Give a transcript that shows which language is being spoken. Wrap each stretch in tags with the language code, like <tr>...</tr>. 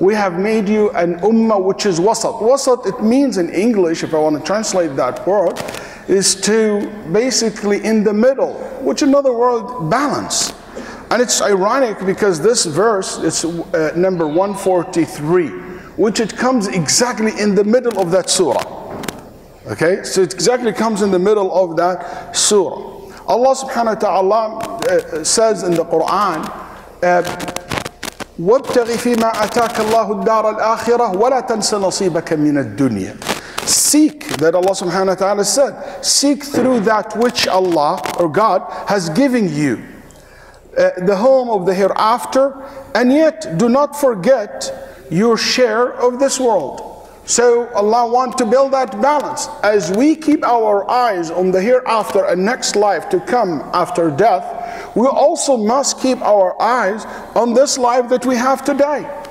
<en>We have made you an ummah which is wasat. Wasat, it means in English, if I want to translate that word, is to basically in the middle, which in other words, balance. And it's ironic because this verse, it's number 143, which it comes exactly in the middle of that surah. Okay, so it exactly comes in the middle of that surah. Allah subhanahu wa ta'ala says in the Quran,</en> <ar>وَابْتَغِ فِي مَا أَتَاكَ اللَّهُ الدَّارَ الْآخِرَةِ وَلَا تَنْسَ نَصِيبَكَ مِنَ الدُّنْيَا.</ar> <en>Seek, that Allah subhanahu wa ta'ala said, seek through that which Allah or God has given you, the home of the hereafter, and yet do not forget your share of this world. So Allah wants to build that balance. As we keep our eyes on the hereafter and next life to come after death, we also must keep our eyes on this life that we have today.</en>